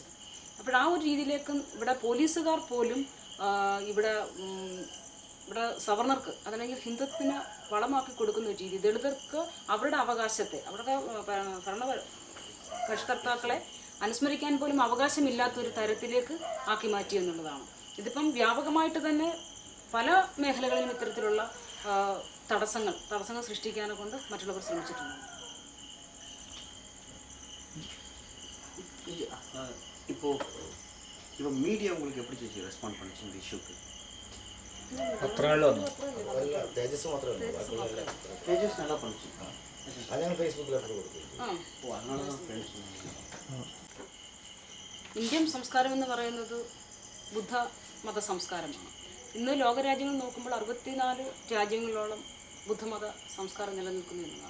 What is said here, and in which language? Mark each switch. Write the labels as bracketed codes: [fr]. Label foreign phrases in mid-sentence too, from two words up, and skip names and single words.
[ml] അപ്പോൾ ആ ഒരു രീതിയിലേക്ക് ഇവിടെ പോലീസുകാർ പോലും ഇവിടെ സവർണർക്ക് അതല്ലെങ്കിൽ ഹിന്ദുത്വത്തിന് വളമാക്കി കൊടുക്കുന്ന ഒരു രീതി, ദളിതർക്ക് അവരുടെ അവകാശത്തെ അവരുടെ പരിഷ്കർത്താക്കളെ അനുസ്മരിക്കാൻ പോലും അവകാശമില്ലാത്തൊരു തരത്തിലേക്ക് ആക്കി മാറ്റി എന്നുള്ളതാണ്. ഇതിപ്പം വ്യാപകമായിട്ട് തന്നെ പല മേഖലകളിലും ഇത്തരത്തിലുള്ള തടസ്സങ്ങൾ സൃഷ്ടിക്കാനെ കൊണ്ട് മറ്റുള്ളവർ ശ്രമിച്ചിട്ടുണ്ട്. [ta] இப்போ மீடியா உங்களுக்கு எப்படி ചേച്ചി ரெஸ்பாண்ட் பண்ணிச்சு இந்த இஷ்யூக்கு? [ml] പത്രങ്ങളിലോ തേജസ് മാത്രമേ [ta] தேஜஸ் நல்லா பண்ணிச்சு. [ml] ഞാൻ ഫേസ്ബുക്കിൽ ലെറ്റർ കൊടുത്തു. ഓ അങ്ങനെയാണ് ഫ്രണ്ട്സ്. ഇന്ത്യൻ സംസ്കാരം എന്ന് പറയുന്നത് ബുദ്ധ മത സംസ്കാരമാണ്. ഇന്ന് ലോകരാജ്യങ്ങൾ നോക്കുമ്പോൾ 64 രാജ്യങ്ങളിലോളം ബുദ്ധമത സംസ്കാരം നിലനിൽക്കുന്നു എന്നതാണ്.